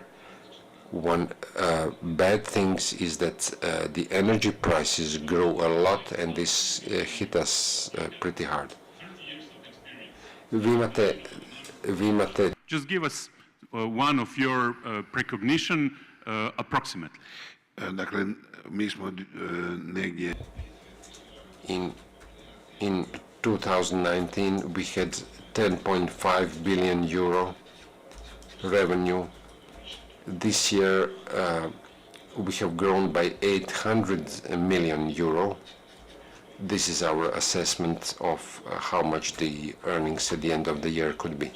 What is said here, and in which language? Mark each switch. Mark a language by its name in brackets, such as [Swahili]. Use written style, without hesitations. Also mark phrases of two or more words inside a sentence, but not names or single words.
[English] One bad thing is that the energy prices grew a lot and this hit us pretty hard. Just give us one of your precognition approximately. [Croatian] Dakle, mi smo negdje... [English] In 2019 we had 10.5 billion euro revenue. This year we have grown by 800 million euro. This is our assessment of how much the earnings at the end of the year could be.